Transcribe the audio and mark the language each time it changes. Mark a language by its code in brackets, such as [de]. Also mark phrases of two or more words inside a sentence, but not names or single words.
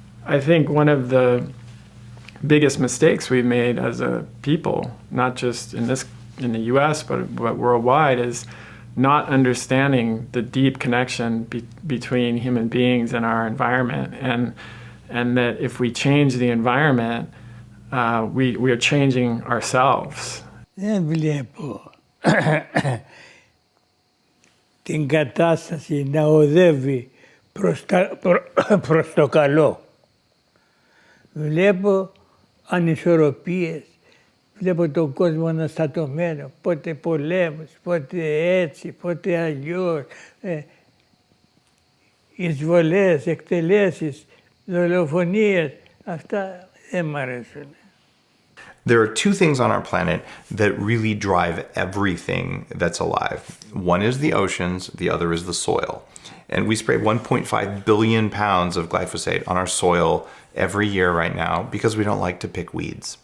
[en] I think one of the biggest mistakes we've made as a people, not just in the US, but worldwide, is not understanding the deep connection between human beings and our environment, and that if we change the environment, we are changing ourselves. [el] Την κατάσταση να οδεύει προς το καλό. Βλέπω ανισορροπίες. Βλέπω τον κόσμο αναστατωμένο, πότε πολέμους, πότε έτσι, πότε αλλιώς, εισβολές, εκτελέσεις, δολοφονίες, αυτά δεν μ' αρέσουν. [en] There are two things on our planet that really drive everything that's alive. One is the oceans, the other is the soil. And we spray 1.5 billion pounds of glyphosate on our soil every year right now because we don't like to pick weeds.